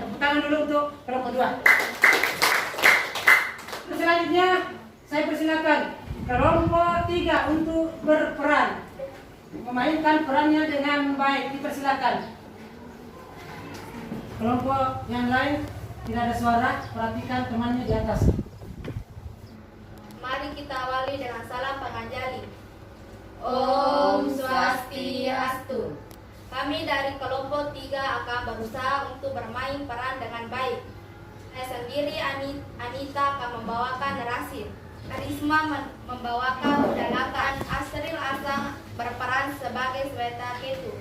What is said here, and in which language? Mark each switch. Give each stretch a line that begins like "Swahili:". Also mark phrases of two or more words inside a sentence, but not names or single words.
Indonesian: Tepuk tangan dulu untuk kelompok 2. Selanjutnya saya persilakan kelompok 3 untuk berperan, memainkan perannya dengan baik. Dipersilakan. Kelompok yang lain tidak ada suara, perhatikan temannya di atas. Mari kita awali dengan salam penganjali.
Balinese: Om Swastiastu.
Indonesian: Kami dari kelompok 3 akan berusaha untuk bermain peran dengan baik. Saya sendiri Anita akan membawakan narasi. Karisma membawakan Udalaka. Asril Asang berperan sebagai Swetaketu.